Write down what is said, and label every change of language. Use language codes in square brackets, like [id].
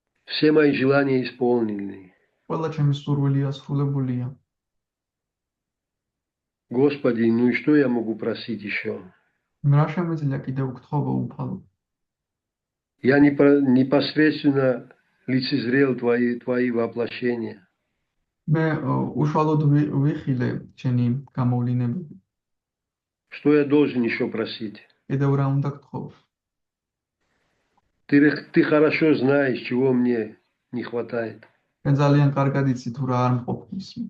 [ru] Все мои желания исполнены. [ka] ყველა ჩემი სურვილი ასრულებულია. [ru] Господи, ну и что я могу просить еще? [ka] რა შემიძლია კიდევ გთხოვო უფალო? [ru] Я непосредственно лицезрел твои воплощения. [ka] მე უშუალოდ ვიხილე ჩემი გამოვლინებები. [ru] Что я должен еще просить? [ka] კიდევ რა უნდა გთხოვ? [ru] Ты хорошо знаешь, чего мне не хватает. [ka] მე ძალიან კარგად იცი თუ რა არ მყოფნის.